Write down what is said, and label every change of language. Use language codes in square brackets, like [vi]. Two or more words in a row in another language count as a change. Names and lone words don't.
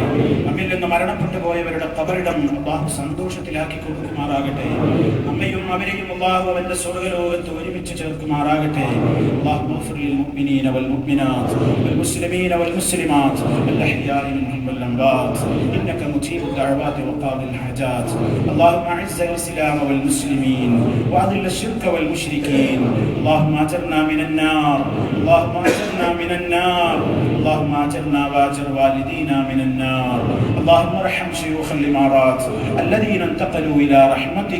[ml] നമ്മിൽ നിന്ന് മരണപ്പെട്ടു പോയവരുടെ ഖബറിടം അല്ലാഹു സന്തോഷത്തിലാക്കി കൊടുക്കുമാറാകട്ടെ. നമ്മയും അവരെയും അല്ലാഹു അവന്റെ സ്വർഗ്ഗലോകത്ത് ഒരുമിച്ച് ചേർക്കുമാറാകട്ടെ. [ar] اللهم اغفر للمؤمنين والمؤمنات والمسلمين والمسلمات والأحياء منهم والأموات إنك مجيب الدعوات وقاضي الحاجات. اللهم اعز الاسلام والمسلمين واذل الشرك والمشركين. اللهم اجرنا من النار، اللهم اجرنا من النار، اللهم اجرنا واجر والدينا من النار. اللهم ارحم شيوخ الامارات الذين انتقلوا الى رحمتك.